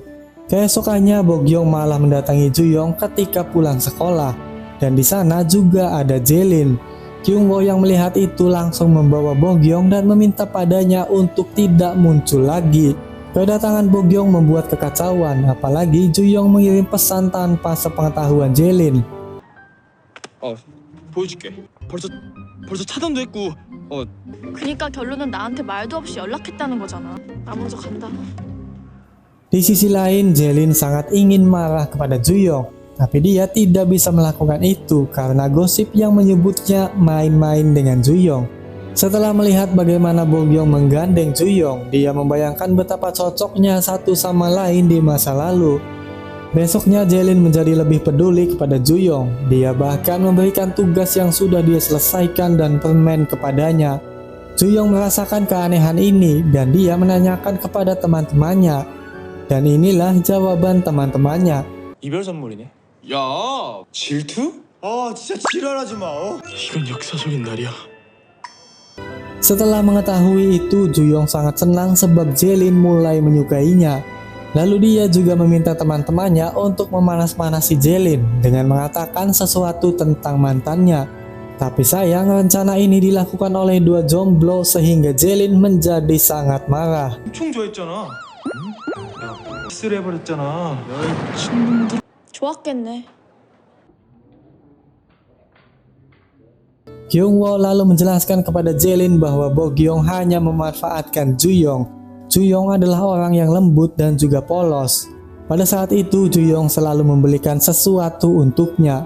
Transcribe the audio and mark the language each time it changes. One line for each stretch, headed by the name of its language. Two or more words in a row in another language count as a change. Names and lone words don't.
Indonesian: Keesokannya Bogyong malah mendatangi Juyong ketika pulang sekolah, dan di sana juga ada Jelin. Kyungwoo yang melihat itu langsung membawa Bogyong dan meminta padanya untuk tidak muncul lagi. Kedatangan Bogyong membuat kekacauan, apalagi Juyong mengirim pesan tanpa sepengetahuan Jelin.
Korean: 보여줄게. 벌써 차단도 했고. 그니까 결론은 나한테 말도 없이 연락했다는 거잖아. 나 먼저 간다.
Indonesian: Di sisi lain, Jelin sangat ingin marah kepada Juyong, tapi dia tidak bisa melakukan itu karena gosip yang menyebutnya main-main dengan Juyong. Setelah melihat bagaimana Bogyong menggandeng Juyong, dia membayangkan betapa cocoknya satu sama lain di masa lalu. Besoknya Jelin menjadi lebih peduli kepada Juyong. Dia bahkan memberikan tugas yang sudah dia selesaikan dan permen kepadanya. Juyong merasakan keanehan ini dan dia menanyakan kepada teman-temannya. Dan inilah jawaban teman-temannya.
Korean: 이별 선물이네. 야, 질투? 진짜 지랄하지 마. 이건 역사적인 날이야.
Indonesian: Setelah mengetahui itu, Juyong sangat senang sebab Jelin mulai menyukainya. Lalu dia juga meminta teman-temannya untuk memanas-manasi Jelin dengan mengatakan sesuatu tentang mantannya. Tapi sayang rencana ini dilakukan oleh dua jomblo sehingga Jelin menjadi sangat marah.
Korean: 엄청 좋아했잖아. 야, X를 해버렸잖아. 좋았겠네.
Indonesian: Kyungwoo lalu menjelaskan kepada Jelin bahwa Bogyong hanya memanfaatkan Juyong. Juyong adalah orang yang lembut dan juga polos. Pada saat itu Juyong selalu membelikan sesuatu untuknya.